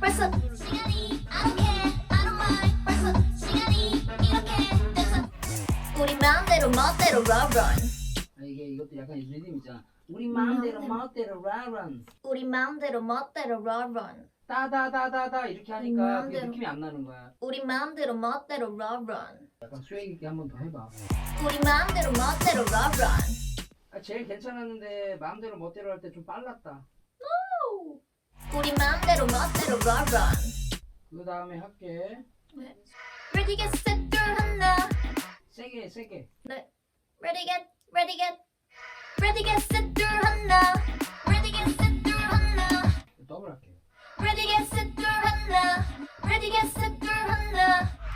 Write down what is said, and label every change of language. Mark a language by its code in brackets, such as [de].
[ko] 벌써 시간이 [en] I don't care, I don't mind. [ko] 벌써 시간이 이렇게 됐어. 우리 마음대로 멋대로 run run. 이것도 약간 리듬 있잖아. 우리 마음대로 멋대로 run. 우리 마음대로 멋대로 run run. 따다다다다 이렇게 하니까 그게 마음대로. 느낌이 안 나는 거야. 우리 마음대로 멋대로 run run. 약간 스웨이 있게 한 번 더 해봐. 우리 마음대로 멋대로 run run. 제일 괜찮았는데 마음대로 멋대로 할 때 좀 빨랐다. 우리 마음대로 멋대로 run run. 그 다음에 할게. [en] Ready get set [ko] 둘 하나. 세게 세게. [en] Ready get ready get ready get set [ko] 둘 하나. [en] Ready get set [ko] 둘 하나. 더블 할게. [en] Ready get set [ko] 둘 하나. Ready get set 둘 하나.